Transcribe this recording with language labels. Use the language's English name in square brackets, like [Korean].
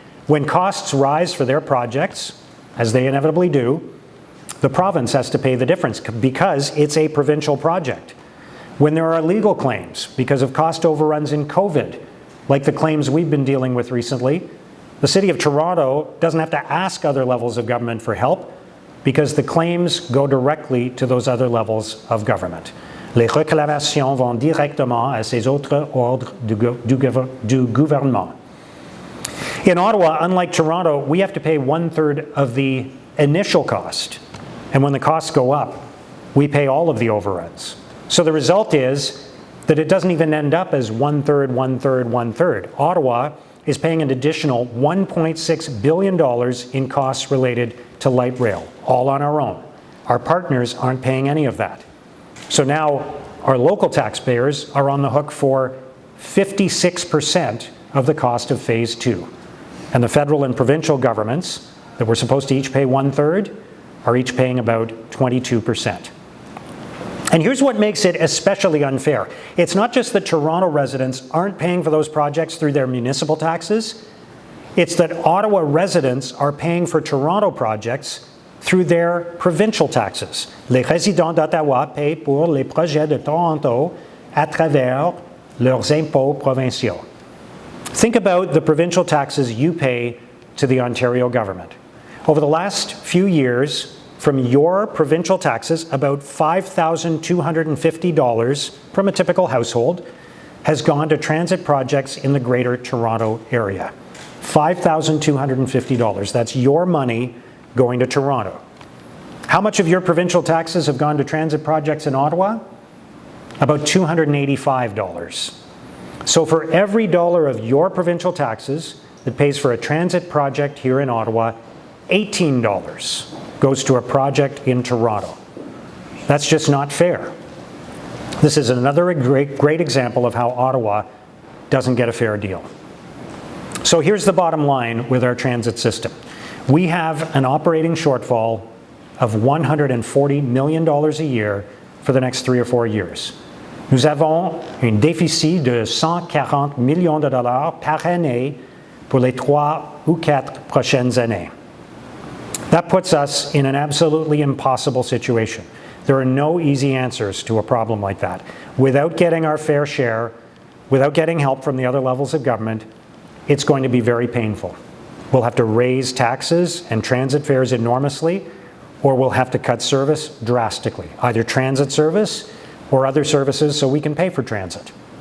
[English] When costs rise for their projects, as they inevitably do, the province has to pay the difference because it's a provincial project. When there are legal claims because of cost overruns in COVID, like the claims we've been dealing with recently, the City of Toronto doesn't have to ask other levels of government for help because the claims go directly to those other levels of government. [French] Les réclamations vont directement à ces autres ordres du gouvernement. [English] In Ottawa, unlike Toronto, we have to pay 1/3 of the initial cost. And when the costs go up, we pay all of the overruns. So the result is that it doesn't even end up as 1/3, 1/3, 1/3. Ottawa is paying an additional $1.6 billion in costs related to light rail, all on our own. Our partners aren't paying any of that. So now our local taxpayers are on the hook for 56% of the cost of Phase 2. And the federal and provincial governments that were supposed to each pay 1/3 are each paying about 22%. And here's what makes it especially unfair. It's not just that Toronto residents aren't paying for those projects through their municipal taxes. It's that Ottawa residents are paying for Toronto projects through their provincial taxes. [French] Les résidents d'Ottawa paient pour les projets de Toronto à travers leurs impôts provinciaux. [English] Think about the provincial taxes you pay to the Ontario government. Over the last few years, from your provincial taxes, about $5,250 from a typical household has gone to transit projects in the Greater Toronto area. $5,250. That's your money going to Toronto. How much of your provincial taxes have gone to transit projects in Ottawa? About $285. So for every dollar of your provincial taxes that pays for a transit project here in Ottawa, $18 goes to a project in Toronto. That's just not fair. This is another great example of how Ottawa doesn't get a fair deal. So here's the bottom line with our transit system. We have an operating shortfall of $140 million a year for the next 3 or 4 years. [French] Nous avons un déficit de 140 millions de dollars par année pour les 3 ou 4 prochaines années. [English] That puts us in an absolutely impossible situation. There are no easy answers to a problem like that. Without getting our fair share, without getting help from the other levels of government, it's going to be very painful. We'll have to raise taxes and transit fares enormously, or we'll have to cut service drastically, either transit service or other services so we can pay for transit.